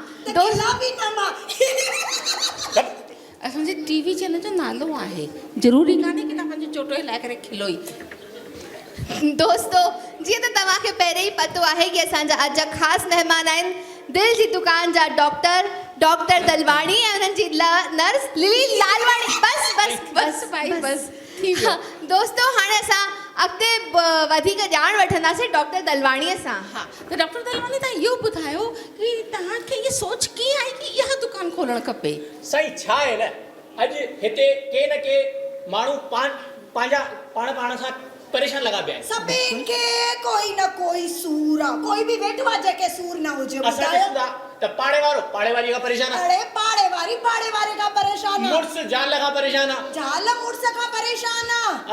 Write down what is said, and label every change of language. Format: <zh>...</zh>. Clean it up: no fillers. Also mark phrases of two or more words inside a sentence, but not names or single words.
<sd>असांजे टीवी चैनल जो नालो आहे, ज़रूरी कान्हे कि तव्हां पंहिंजो चोटो हिलाए करे खिलो ई। दोस्तों जीअं त तव्हांखे पहिरें ई पतो आहे कि असांजा अॼु जा ख़ासि महिमान आहिनि दिल जी दुकान जा डॉक्टर दलवाणी ऐं उन्हनि जी नर्स लिली लालवाणी। बस भाई बस थी वियो। दोस्तों हाणे असां अॻिते वधीक ॼाण वठंदासीं डॉक्टर दलवाणीअ सां। हा त डॉक्टर दलवाणी तव्हां इहो ॿुधायो कि तव्हांखे इहा सोच कीअं आई कि इहा दुकानु खोलणु खपे? सही छा आहे न, अॼु हिते के न के माण्हू पाण सां परेशान लॻा पिया आहिनि। सभिनि खे कोई न कोई सूर आहे, कोई बि वेठो आहे जंहिंखे सूर न हुजे। असां ॾिसंदा त पाड़े वारी खां परेशान आहे। अरे पाड़े वारे खां परेशान आहे। मुड़ुस ज़ाल खां परेशान आहे। ज़ाल मुड़ुस खां परेशान आहे।</sd>